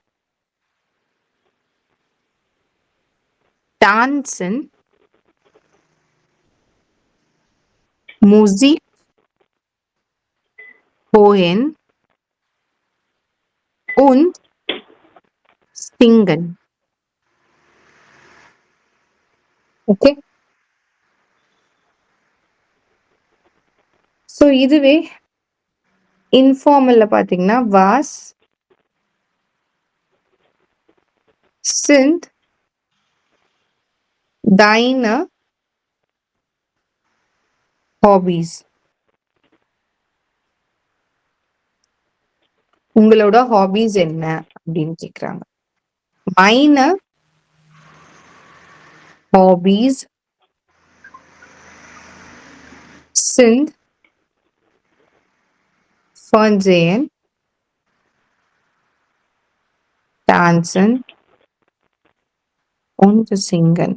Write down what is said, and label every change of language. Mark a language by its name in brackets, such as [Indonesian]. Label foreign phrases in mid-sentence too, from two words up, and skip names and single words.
[German] Tanzen, Musik, Hören und Singen. [English] Okay? [Tamil] ஸோ இதுவே இன்ஃபார்மல்ல பார்த்தீங்கன்னா வாஸ், [German] sind deine Hobbys. [Tamil] உங்களோட ஹாபீஸ் என்ன அப்படின்னு கேக்குறாங்க. [German] meine Hobbys sind Fernsehen, Tanzen und Singen.